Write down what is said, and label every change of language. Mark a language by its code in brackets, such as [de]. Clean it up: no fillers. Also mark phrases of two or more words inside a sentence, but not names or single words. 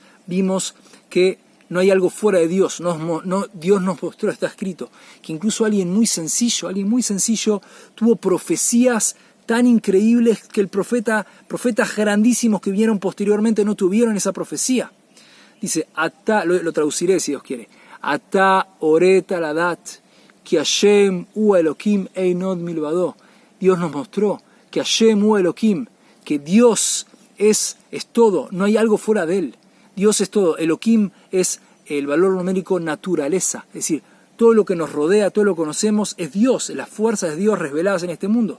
[es] Vimos que no hay algo fuera de Dios. Dios nos mostró, está escrito, que incluso alguien muy sencillo tuvo profecías tan increíbles que profetas grandísimos que vinieron posteriormente no tuvieron esa profecía. Dice, lo traduciré si Dios quiere. [he] אתה הראת לדעת כי השם הוא האלוהים אין עוד מלבדו. [es] Dios nos mostró que [he] השם הוא אלוהים, [es] que Dios es todo, no hay algo fuera de él. Dios es todo. Elohim es el valor numérico naturaleza, es decir, todo lo que nos rodea, todo lo que conocemos es Dios, es las fuerzas de Dios reveladas en este mundo.